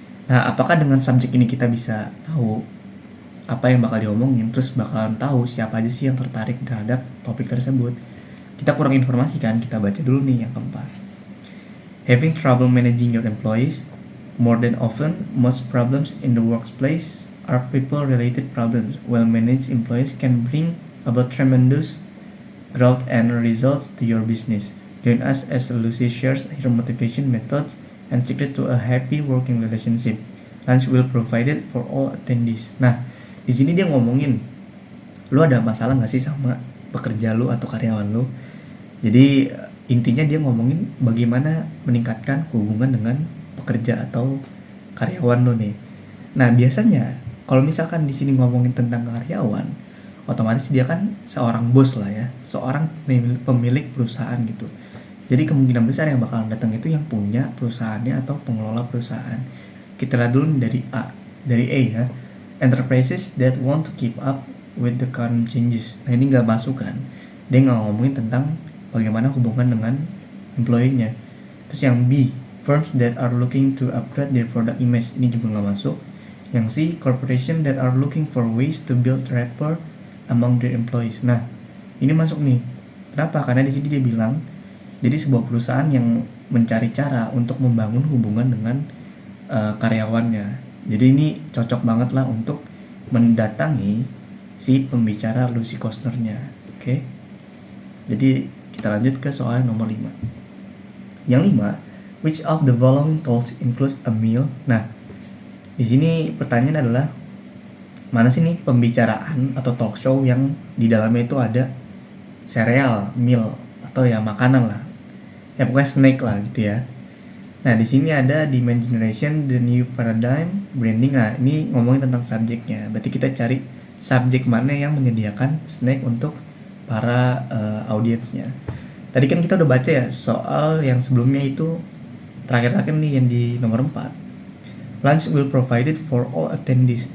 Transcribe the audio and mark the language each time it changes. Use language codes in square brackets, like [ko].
[id] Nah, apakah dengan subjek ini kita bisa tahu apa yang bakal diomongin, terus bakalan tahu siapa aja sih yang tertarik terhadap topik tersebut? Kita kurang informasi kan, kita baca dulu nih yang keempat. [en] Having trouble managing your employees. More than often, most problems in the workplace are people-related problems. Well-managed employees can bring about tremendous growth and results to your business. Join us as Lucy shares her motivation methods and secret to a happy working relationship. Lunch will provided for all attendees. [id] Nah, di sini dia ngomongin, lu ada masalah nggak sih sama pekerja lu atau karyawan lu? Jadi intinya dia ngomongin bagaimana meningkatkan hubungan dengan pekerja atau karyawan lu nih. Nah, biasanya kalau misalkan di sini ngomongin tentang karyawan, otomatis dia kan seorang bos lah ya, seorang pemilik perusahaan gitu. Jadi kemungkinan besar yang bakalan datang itu yang punya perusahaannya atau pengelola perusahaan. Kita lihat dulu dari A ya. [en] Enterprises that want to keep up with the current changes. [id] Nah, ini nggak masuk kan? Dia nggak ngomongin tentang bagaimana hubungan dengan employee-nya. Terus yang B, [en] firms that are looking to upgrade their product image. [id] Ini juga nggak masuk. Yang C, [en] corporation that are looking for ways to build rapport among their employees. [id] Nah, ini masuk nih. Kenapa? Karena di sini dia bilang, jadi sebuah perusahaan yang mencari cara untuk membangun hubungan dengan karyawannya. Jadi ini cocok banget lah untuk mendatangi si pembicara Lucy Costner-nya. Oke. Jadi kita lanjut ke soal nomor 5. Yang 5, [en] which of the following talks includes a meal? [id] Nah, di sini pertanyaan adalah mana sih nih pembicaraan atau talk show yang di dalamnya itu ada cereal, meal atau ya makanan lah. Ya pokoknya snack lah gitu ya. Nah, di sini ada Demand Generation, The New Paradigm, Branding. Nah, ini ngomongin tentang subjeknya. Berarti kita cari subjek mana yang menyediakan snack untuk para audiensnya. Tadi kan kita udah baca ya soal yang sebelumnya itu terakhir-terakhir nih yang di nomor 4. [en] Lunch will provided for all attendees.